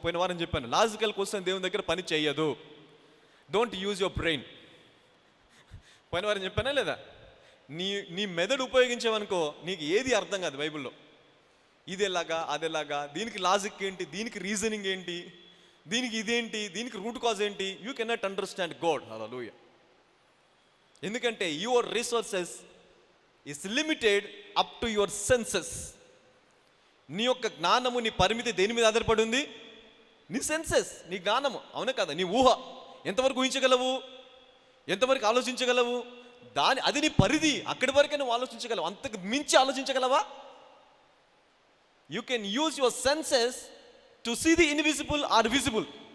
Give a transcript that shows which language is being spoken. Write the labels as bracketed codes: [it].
[te] పోయిన వారం చెప్పాను, లాజికల్ క్వశ్చన్ దేవుని దగ్గర పని చేయదు. [en] Don't use your brain. [te] పోయిన వారం చెప్పానా లేదా? నీ మెదడు ఉపయోగించావనుకో, నీకు ఏది అర్థం కాదు బైబిల్లో. ఇది ఎలాగా, అది ఎలాగా, దీనికి లాజిక్ ఏంటి, దీనికి రీజనింగ్ ఏంటి, దీనికి ఇదేంటి, దీనికి రూట్ కాజ్ ఏంటి? [en] You cannot understand God. Hallelujah. ఎందుకంటే your resources is limited up to your senses. [te] నీ యొక్క జ్ఞానము, నీ పరిమితి దేని మీద ఆధారపడి ఉంది? నీ సెన్సెస్, నీ జ్ఞానము. అవునా కదా? నీ ఊహ ఎంతవరకు ఊహించగలవు, ఎంతవరకు ఆలోచించగలవు, అది నీ పరిధి. అక్కడి వరకే నువ్వు ఆలోచించగలవు, అంతకు మించి ఆలోచించగలవా? [en] You can use your senses to see the invisible or visible.